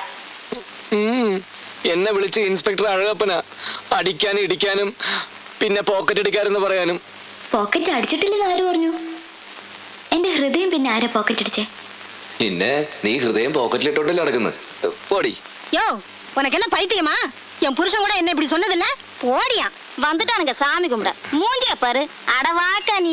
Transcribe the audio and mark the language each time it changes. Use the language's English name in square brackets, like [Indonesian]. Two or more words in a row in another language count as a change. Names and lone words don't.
[Malayalam] എന്നെ വിളിച്ച് ഇൻസ്പെക്ടർ അഴകപ്പന അടിക്കാനും ഇടിക്കാനും പിന്നെ പോക്കറ്റ് അടിക്കാരെന്ന് പറയാനും. പോക്കറ്റ് അടിച്ചിട്ടില്ലെന്ന് ആര് പറഞ്ഞു? എന്റെ ഹൃദയം പിന്നെ ആരാ പോക്കറ്റ് അടിച്ചേ? പിന്നെ നീ ഹൃദയം പോക്കറ്റിലിട്ടോണ്ടല്ലേ നടക്കുന്നത്. പോടി. [Tamil] யோ உனக்கு என்ன பைத்தியமா? என் புருஷன் கூட என்ன இப்படி சொன்னதில்ல? ஓடியா வந்துட்டானுங்க சாமி கும்பிட. மூஞ்சிய பாரு. அட வாக்கா நீ.